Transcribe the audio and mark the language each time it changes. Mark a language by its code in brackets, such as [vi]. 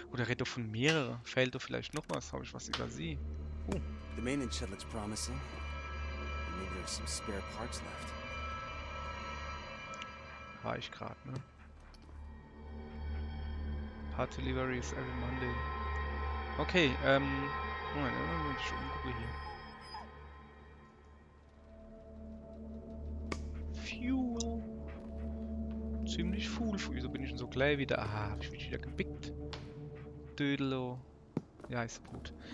[de] Oder redet doch von mehreren. Fehlt doch vielleicht noch was? Habe ich was über sie? Oh. [en] The maintenance shed looks promising. Maybe there's some spare parts left. [de] War ich gerade, ne? [en] Part Deliveries every Monday. [de] Okay, Moment, ich umgucke hier. Fuel. Ziemlich full. Wieso bin ich denn so gleich wieder? Ah, hab ich mich wieder gebickt. Dödelo. Ja, ist gut.